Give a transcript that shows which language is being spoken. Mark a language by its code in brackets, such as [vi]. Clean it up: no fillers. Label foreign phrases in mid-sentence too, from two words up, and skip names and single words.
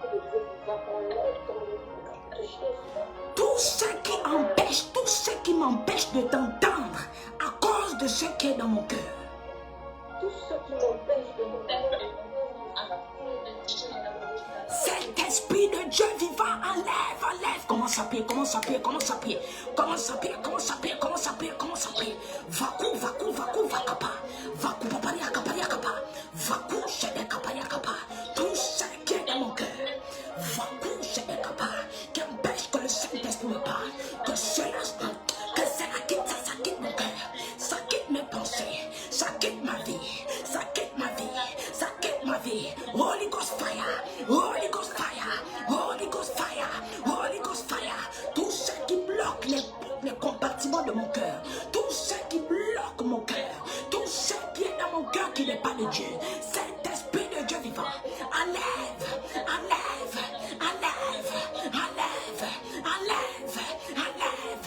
[fr] Tout ce qui m'empêche de t'entendre à cause de ce qui est dans mon cœur. Saint-Esprit de Dieu vivant, enlève, enlève. Commence à prier, commence à prier, commence à prier. Commence à prier, commence à prier, commence à prier, commence à prier. Vaku, vaku, vaku, vakapa. Vaku, paparia, kaparia, kapa. Vaku, shede, kaparia, kapa. Tout ce qui est dans mon cœur. Vaku, shede, kapa. Qui empêche que le Saint-Esprit me parle. Que cela quitte, ça quitte mon cœur. Ça quitte mes pensées. Ça quitte ma vie. Ça quitte ma vie. Ça quitte ma vie. [en] Holy Ghost fire. Holy Ghost fire. Holy Ghost fire. Holy Ghost fire. [fr] Tout ce qui bloque les compartiments de mon cœur. Tout ce qui bloque mon cœur. Tout ce qui est dans mon cœur qui n'est pas de Dieu. Saint-Esprit de Dieu vivant. Enlève. Enlève. Enlève. Enlève. Enlève. Enlève.